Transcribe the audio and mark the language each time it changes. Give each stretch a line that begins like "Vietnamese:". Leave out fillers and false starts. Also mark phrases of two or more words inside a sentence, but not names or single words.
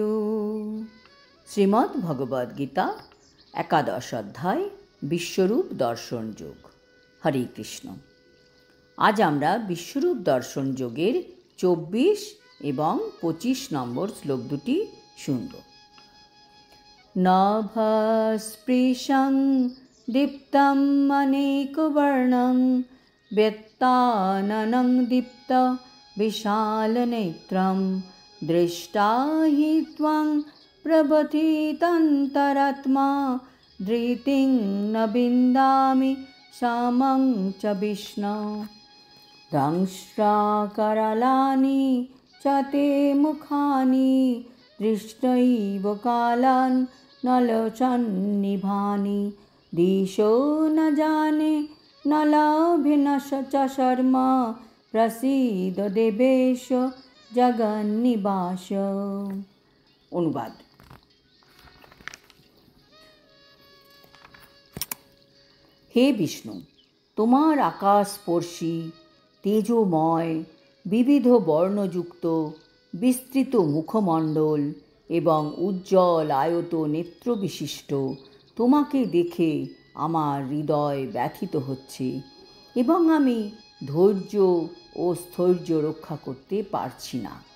Bangla: শ্রীমদ্ ভগবদ গীতা একাদশ অধ্যায় বিশ্বরূপ দর্শন যোগ। হরে কৃষ্ণ। আজ আমরা বিশ্বরূপ দর্শন যোগের 24 এবং 25 নম্বর শ্লোক দুটি শুনব।
Sanskrit: নভস্পৃশং দীপ্তম অনেকবর্ণং ব্যত্তাননং দীপ্ত বিশালনেত্রম দৃষ্টা হি ত্বং প্রবথিতন্তরাত্মা ধৃতিং ন বিন্দামি সমং চ বিষ্ণু। দংশ্রাকরালানি চ তে মুখানি দৃষ্টৈব কালান ন লোচন্নিভানি দিশো ন জানে ন লভে ন চ শর্মা প্রসীদ দেবেশ জগন্নিবাস।
Bangla: অনুবাদ। হে বিষ্ণু, তোমার আকাশস্পর্শী তেজোময় বিবিধ বর্ণযুক্ত বিস্তৃত মুখমণ্ডল এবং উজ্জ্বল আয়ত নেত্রবিশিষ্ট তোমাকে দেখে আমার হৃদয় ব্যথিত হচ্ছে এবং আমি ধৈর্য ও স্থৈর্য রক্ষা করতে পারছি না।